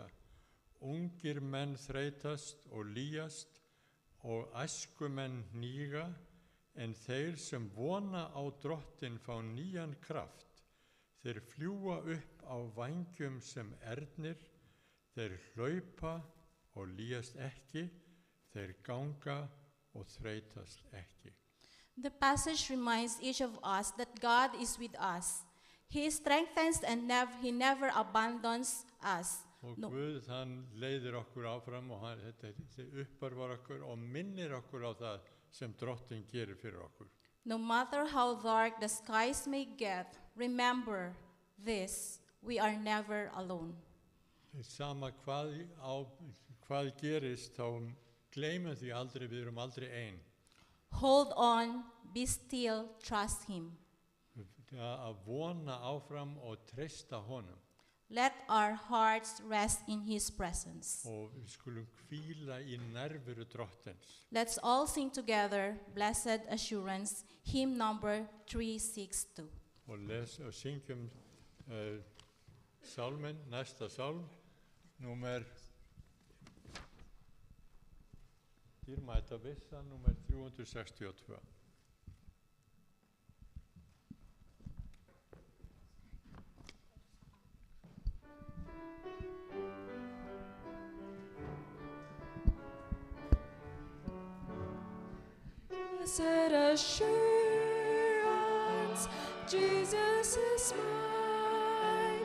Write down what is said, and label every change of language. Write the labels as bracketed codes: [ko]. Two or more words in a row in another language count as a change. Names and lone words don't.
[is] Ungir menn þreytast og lýjast og æskumenn hníga, en þeir sem vona á Drottin fá nýjan kraft. Þeir fljúga upp á vængjum sem ernir, þeir hlaupa og lýjast ekki, þeir ganga og þreytast ekki. [en] The passage reminds each of us that God is with us. He strengthens and he never abandons us. [is] Og [en] No. [is] Guð, hann leiðir okkur áfram og þetta uppörvar okkur og minnir okkur á það sem Drottin gerir fyrir okkur. [en] No matter how dark the skies may get, remember this, we are never alone. [is] Sama hvað gerist, þá gleymum því aldrei, við erum aldrei ein. [en] Hold on, be still, trust him. [is] Að vona áfram og treysta honum. [en] Let our hearts rest in his presence. [is] Og við skulum hvíla í nærveru Drottins. [en] Let's all sing together, Blessed Assurance, hymn number 362. [is] Og syngjum sálminn, næsta sálm, númer dýrmæta vissa, númer 362. [en] Blessed assurance, Jesus is mine.